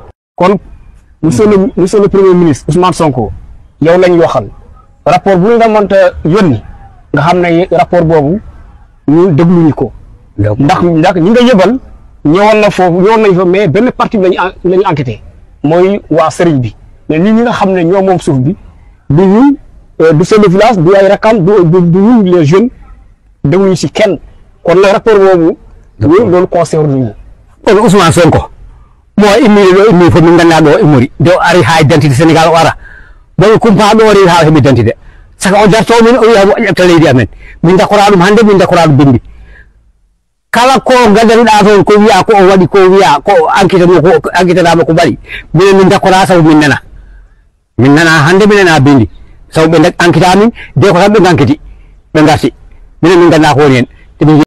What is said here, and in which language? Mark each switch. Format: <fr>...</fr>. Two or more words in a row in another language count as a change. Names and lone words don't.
<wo>kon</wo> <fr>monsieur le premier ministre</fr> <wo>Ousmane Sonko yow lañ waxal rapport bu nga mënta yónni nga xam ne rapport boobu ñu dégluñu ko ndax ñi nga yëbal ñëwoon na foofu ñëwoon nañ fa mais benn partie bi lañu enquêté mooy waa sëriñ bi mais ñi nga xam ne ñoo moom suuf bi du ñun du</wo> <fr>chef de village</fr> <wo>du ay rakam du ñun</wo> <fr>les jeunes</fr> <wo>dégluñu si kenn kon nag rapport boobu loolu concerne ñu</wo> <ff>kon Ousmane Sonko mo immi fo min gannaɗo immori do ari ha identité Sénégal o ara bon kumpaɗo wari ha heɓi identité saka o darto min o wiya o ƴefta leydi amen min dakora ɗum hannde min dakora ɗum bindi kala ko gaddanuɗa toon ko wiya ko o waɗi ko wiya ko enquête ɗama ko ɓaɗi minen min dakora sabu min nana hannde mi nana bindi sabu ɓe enquête amin de ko tan ɓe enquête ɓe garti minen min ganda ko woni hen</ff>